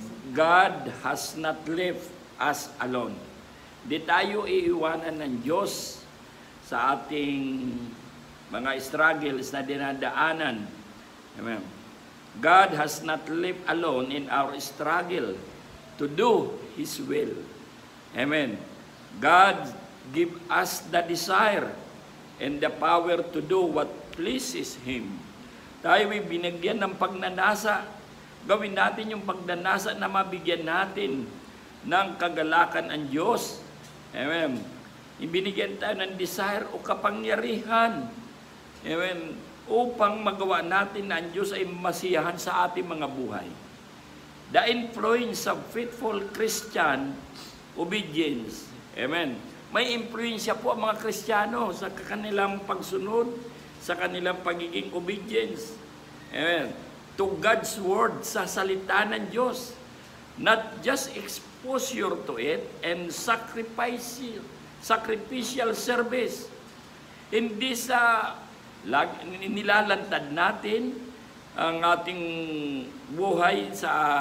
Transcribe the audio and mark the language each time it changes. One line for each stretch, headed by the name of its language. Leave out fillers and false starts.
English: God has not left us alone.
Filipino: Di tayo iiwanan ng Diyos sa ating mga struggles na dinadaanan. Amen.
English: God has not left alone in our struggle to do His will. Amen. God give us the desire and the power to do what pleases Him.
Filipino: Tayo ay binigyan ng pagnanasa. Gawin natin yung pagnanasa na mabigyan natin ng kagalakan ang Diyos. Amen. Ibinigyan tayo ng desire o kapangyarihan. Amen. Upang magawa natin na ang Diyos ay masiyahan sa ating mga buhay.
English: The influence of faithful Christian obedience. Amen.
Filipino: May impluensya po ang mga Kristiyano sa kanilang pagsunod, sa kanilang pagiging obedience. Amen.
English: To God's Word,
Filipino: sa salita ng Diyos.
English: Not just exposure to it and sacrificial service.
Filipino: Hindi sa nilalantad natin ang ating buhay sa